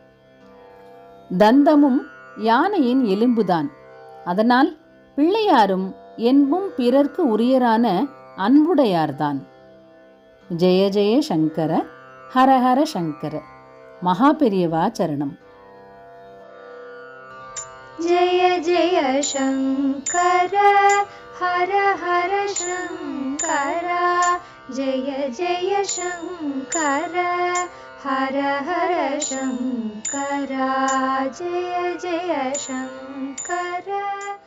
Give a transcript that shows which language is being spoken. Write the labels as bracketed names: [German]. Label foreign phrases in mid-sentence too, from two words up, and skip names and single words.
[Tamil] தந்தமும் யானையின் எலும்புதான். அதனால் பிள்ளையாரும் என்பும் பிறர்க்கு உரியரான அன்புடையார்தான். [Sanskrit] जय जय शङ्कर, हरहर शङ्कर. [Tamil] மகாபெரியவா சரணம். [Sanskrit] जय जय शंकर, हर हर शंकर. जय जय शंकर, हर हर शंकर. जय जय शंकर.